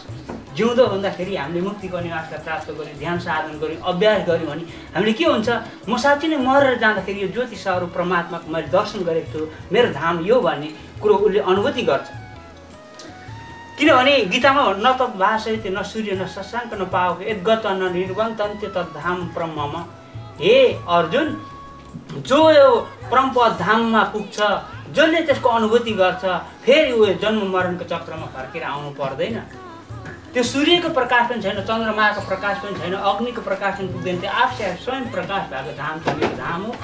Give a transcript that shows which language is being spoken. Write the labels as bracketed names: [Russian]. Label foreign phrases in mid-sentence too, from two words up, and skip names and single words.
[Nepali] जिउँदो हुँदाखेरि हामीले मुक्तिको निवासलाई प्राप्त गऱ्यौँ, ध्यान साधन गऱ्यौँ, अभ्यास गऱ्यौँ भने हामीले के हुन्छ, म साँच्चै नै मरेर जाँदाखेरि यो ज्योति स्वरूप परमात्माको मैले दर्शन गरेको छु, मेरो धाम यो भन्ने कुरो उसले अनुभूति गर्छ। किनभने गीतामा [Sanskrit] न त भाषयते न सूर्य न शशाङ्क न पावक यद्गत न निर्वन्तन्त्य तद्धाम परमम। [Nepali] हे अर्जुन, जो यो परमपद धाममा पुग्छ, जसले त्यसको अनुभूति गर्छ, फेरि ऊ जन्म मरणको चक्रमा फर्केर आउनु पर्दैन। त्यो सूर्यको प्रकाश पनि छैन, चन्द्रमाको प्रकाश पनि छैन, अग्निको प्रकाश पनि पुग्दैन, त्यो आफै स्वयं प्रकाश भएको धाम छ, यो धाम हो।